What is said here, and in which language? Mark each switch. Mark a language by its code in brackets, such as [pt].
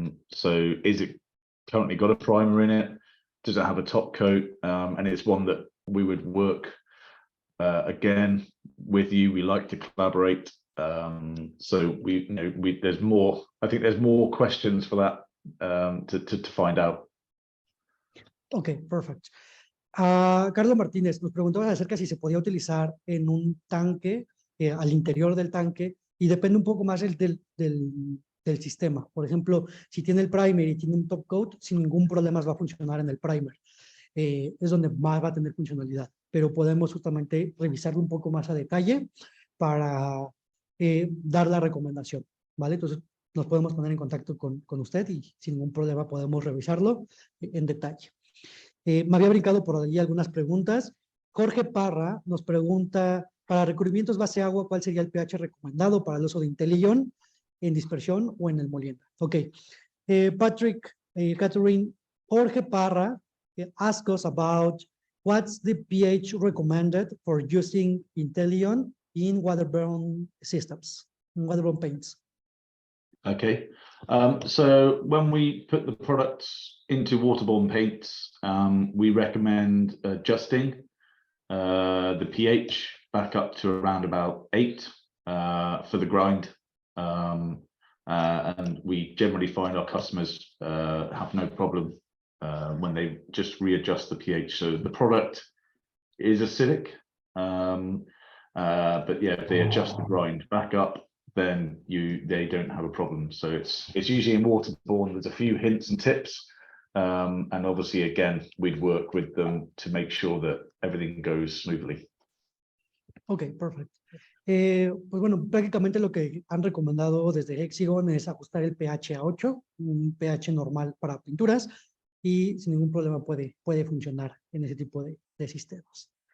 [en] So is it currently got a primer in it? Does it have a top coat? And it's one that we would work again with you. We like to collaborate. So there's more. I think there's more questions for that to find out. Okay, perfect. [es] Carlos Martínez nos preguntaba acerca si se podía utilizar en un tanque, al interior del tanque, y depende un poco más del sistema. Por ejemplo, si tiene el primer y tiene un top coat, sin ningún problema va a funcionar en el primer. Es donde más va a tener funcionalidad, pero podemos justamente revisarlo un poco más a detalle para dar la recomendación, ¿vale? Entonces, nos podemos poner en contacto con usted y sin ningún problema podemos revisarlo en detalle. Me había brincado por allí algunas preguntas. Jorge Parra nos pregunta, para recubrimientos base agua, ¿cuál sería el pH recomendado para el uso de Intelion en dispersión o en el molienda? Ok. [en] Patrick, Catherine, Jorge Parra asked us about what's the pH recommended for using Intelion in waterborne systems, in waterborne paints. Okay, so when we put the products into waterborne paints, we recommend adjusting the pH back up to around about 8 for the grind. And we generally find our customers have no problem when they just readjust the pH. So the product is acidic, but yeah, if they adjust the grind back up, then they don't have a problem. So it's usually in waterborne. There's a few hints and tips, and obviously again we'd work with them to make sure that everything goes smoothly. [es] Ok, perfecto. Pues bueno, prácticamente lo que han recomendado desde Hexagon es ajustar el pH a 8, un pH normal para pinturas, y sin ningún problema puede funcionar en ese tipo de sistemas.